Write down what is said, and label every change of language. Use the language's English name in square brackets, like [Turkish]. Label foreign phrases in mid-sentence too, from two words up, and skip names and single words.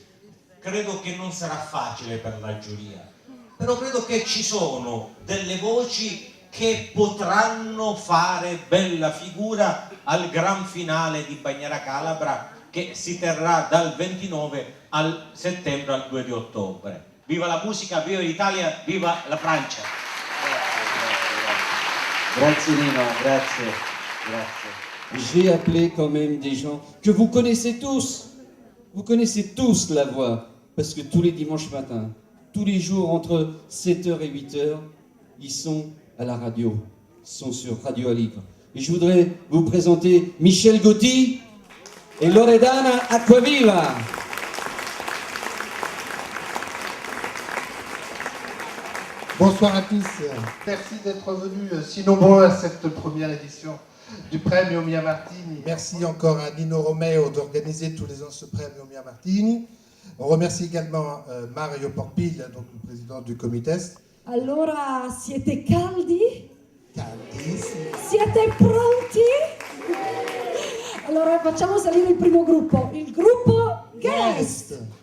[Italian] Credo che non sarà facile per la giuria, però credo che ci sono delle voci che potranno fare bella figura al gran finale di Bagnara Calabra, che si terrà dal 29 al settembre al 2 di ottobre. Viva la musica, viva l'Italia, viva la Francia! Grazie Nino, grazie. [French] J'ai appelé quand même des gens que vous connaissez tous. Vous connaissez tous la voix, parce que tous les dimanches matins, tous les jours entre 7h et 8h, ils sont à la radio, ils sont sur Radio Aligre. Et je voudrais vous présenter Michel Gotti et Loredana Acquaviva. Bonsoir à tous, merci d'être venus si nombreux à cette première édition du Premio Mia Martini. Merci encore à Nino Romeo d'organiser tous les ans ce Premio Mia Martini. On remercie également Mario Porpiglia, donc le président du comité. [Italian] Allora, siete caldi? Caldissimi. Siete pronti? Allora facciamo salire il primo gruppo, il gruppo Guest.